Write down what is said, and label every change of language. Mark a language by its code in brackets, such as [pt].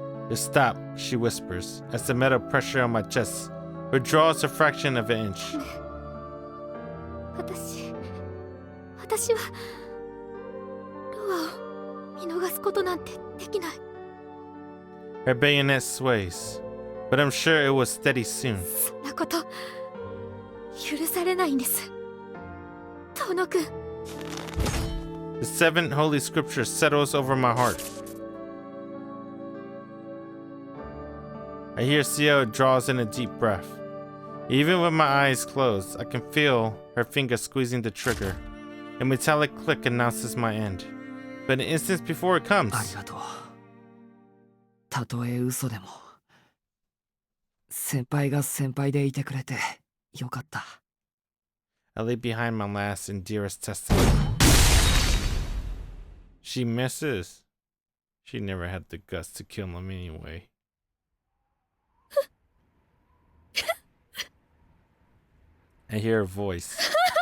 [en] Just stop, she whispers, as the metal pressure on my chest withdraws a fraction of an inch. [ja] 私はロアを見逃すことなんてできない。 [en] Her bayonet sways, but I'm sure it will steady soon. [ja] そんなこと許されないんです、遠くん。 [en] The seventh holy scripture settles over my heart. I hear Ciel draws in a deep breath. Even with my eyes closed, I can feel her finger squeezing the trigger. A metallic click announces my end. But an instant before it comes, [ja] ありがとう。たとえ嘘でも、先輩が先輩でいてくれてよかった。 [en] I lay behind my last and dearest testament. She misses. She never had the guts to kill him anyway. I hear her voice.